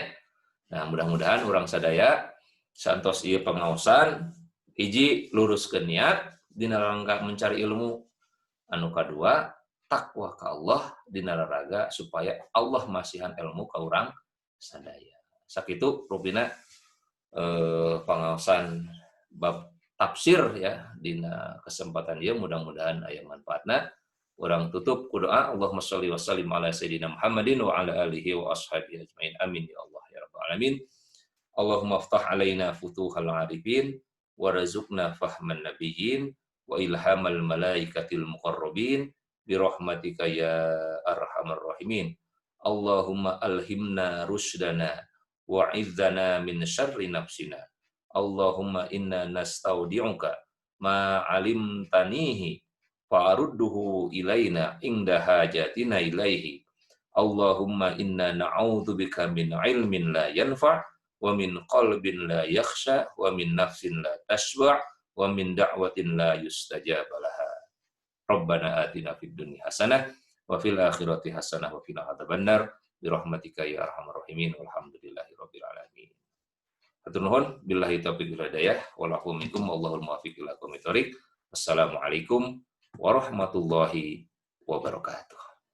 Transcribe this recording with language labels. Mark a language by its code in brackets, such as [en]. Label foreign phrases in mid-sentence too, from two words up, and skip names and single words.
[su] Nah, mudah-mudahan orang sadaya santos ieu pengaosan hiji luruskeun niat dina rangka mencari ilmu, anu kadua takwa ka Allah dina raraga supaya Allah masihan ilmu ka urang sadaya. Sakitu rupina pengaosan bab tafsir ya dina kesempatan ieu, mudah-mudahan aya manfaatna. Orang tutup doa, [ar] اللهم صل وسلم على سيدنا محمد وعلى آله وأصحابه أجمعين. آمين يا الله يا رب العالمين. اللهم افتح علينا فتوح العارفين وارزقنا فهم النبيين وإلهام الملائكة المقربين برحمتك يا أرحم الراحمين. اللهم ألهمنا رشدنا وأعذنا من شر أنفسنا. اللهم إنا نستودعك ما علمتنيه فاردده إلينا عند حاجتنا إليه. اللهم إنا نعوذ بك من علم لا ينفع ومن قلب لا يخشع ومن نفس لا تشبع ومن دعوة لا يستجاب لها. ربنا آتنا في الدنيا حسنة وفي الآخرة حسنة وقنا عذاب النار برحمتك يا أرحم الراحمين والحمد لله رب العالمين. [su] Hatur nuhun [ar] بالله التوفيق والهداية ولكم منكم والله الموفق إلى أقوم الطريق. السلام عليكم ورحمة الله وبركاته.